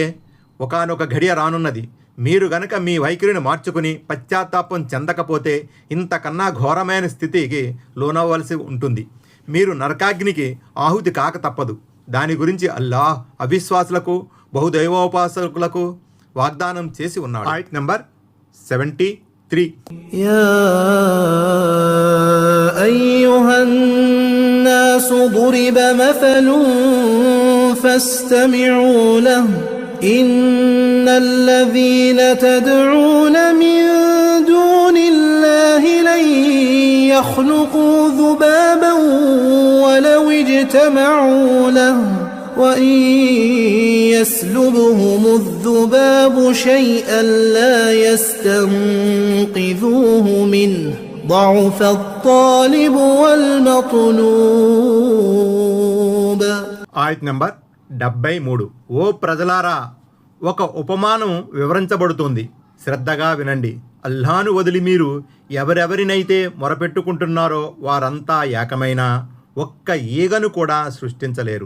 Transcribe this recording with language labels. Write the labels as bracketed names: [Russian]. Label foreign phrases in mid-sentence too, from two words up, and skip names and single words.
[Telugu] ఒకానొక ఘడియ రానున్నది, మీరు గనక మీ వైఖరిని మార్చుకుని పశ్చాత్తాపం చెందకపోతే ఇంతకన్నా ఘోరమైన స్థితికి లోనవ్వవలసి ఉంటుంది. మీరు నరకాగ్నికి ఆహుతి కాక తప్పదు. దాని గురించి అల్లాహ్ అవిశ్వాసులకు, బహుదైవోపాసకులకు వాగ్దానం చేసి ఉన్నాడు. ఆయత్ నంబర్ 73. [Arabic] يا أيها الناس ضرب مثل فاستمعوا له إن الذين تدعون من دون الله لن يخلقوا ذبابا ولو اجتمعوا له وإن يسلبهم الذباب شيئا لا يستنقذوه منه ضعف الطالب والمطلوب. [Telugu] ఆయత్ నంబర్ 73. ఓ ప్రజలారా, ఒక ఉపమానం వివరించబడుతుంది, శ్రద్ధగా వినండి. అల్లాహ్ను వదిలి మీరు ఎవరెవరినైతే మొరపెట్టుకుంటున్నారో వారంతా ఏకమైన ఒక్క ఈగను కూడా సృష్టించలేరు.